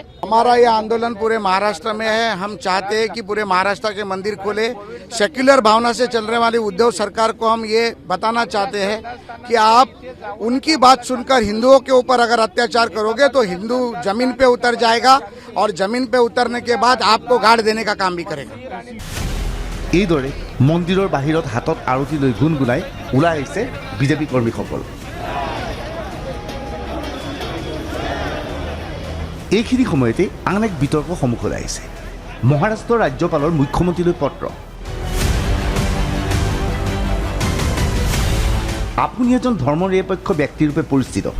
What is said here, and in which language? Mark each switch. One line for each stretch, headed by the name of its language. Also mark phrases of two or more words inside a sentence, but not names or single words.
Hindi: हमारा ये आंदोलन पूरे महाराष्ट्र में है। हम चाहते हैं कि पूरे महाराष्ट्र के मंदिर खोले। सेक्युलर भावना से चलने वाली उद्धव सरकार को हम ये बताना चाहते हैं कि आप उनकी बात सुनकर हिंदुओं के ऊपर अगर अत्याचार करोगे तो हिंदू जमीन पे उतर जाएगा, और जमीन पे उतरने के बाद आपको गाड़ देने का काम भी करेगा।
Assamese: এইদৰে মন্দিৰৰ বাহিৰত হাতত আৰতি লৈ গুণগুণাই ওলাই আহিছে বিজেপি কৰ্মীসকল। এইখিনি সময়তে আন এক বিতৰ্ক সন্মুখলৈ আহিছে। মহাৰাষ্ট্ৰৰ ৰাজ্যপালৰ মুখ্যমন্ত্ৰীলৈ পত্ৰ। আপুনি এজন ধৰ্মনিৰপেক্ষ ব্যক্তিৰূপে পৰিচিত।